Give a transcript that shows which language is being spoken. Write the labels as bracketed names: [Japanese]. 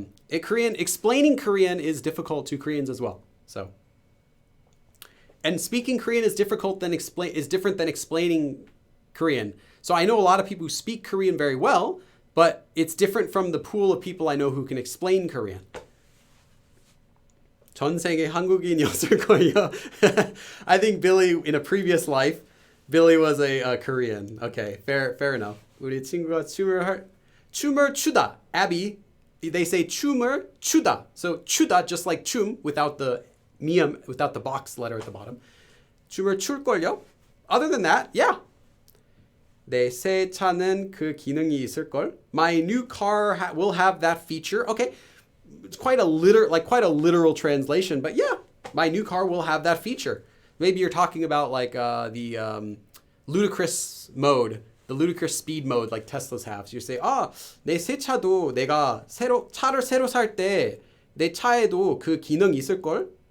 [English] Explaining Korean is difficult to Koreans as well. So, and speaking Korean is different than explaining Korean. So I know a lot of people who speak Korean very well, but it's different from the pool of people I know who can explain Korean. [Korean] 전생에 한국인이었을 거예요. [English] I think Billy, in a previous life, Billy was a Korean. Okay, fair enough. [Korean] 우리 친구가 춤을 추다. [English] Abby, they say 춤을 추다. So 추다, just like 춤, without the 미음, without the box letter at the bottom. [Korean] 춤을 출걸요? [English] Other than that, yeah. [Korean] 내 새 차는 그 기능이 있을걸. [English] My new car will have that feature. Okay, it's quite a literal translation, but yeah, my new car will have that feature. Maybe you're talking about like the ludicrous mode, the ludicrous speed mode like Teslas have. So you say, [Korean] 내 새 차도 내가 차를 새로 살 때 내 차에도 그 기능 있을걸.